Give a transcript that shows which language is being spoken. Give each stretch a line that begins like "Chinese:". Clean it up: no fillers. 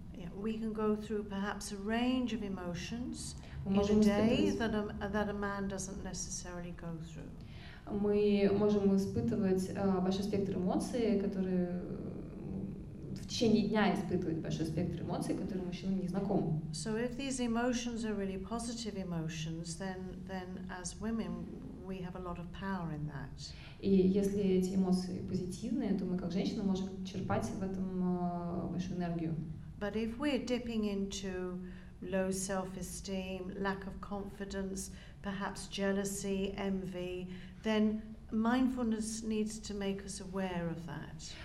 English: Yeah, we can go through perhaps a range of emotions in a day that a man doesn't necessarily go through.
Russian: Мы можем испытывать большой спектр эмоций, которые в течение дня испытывать большой спектр эмоций, которые мужчинам не знакомы.
English: So if these emotions are really positive emotions, then as women we have a lot of power in that.
Russian: И если эти эмоции позитивные, то мы как женщины можем черпать в этом большую энергию.
English: But if we're dipping into low self-esteem, lack of confidence, perhaps jealousy, envy, then mindfulness needs to make us aware of that.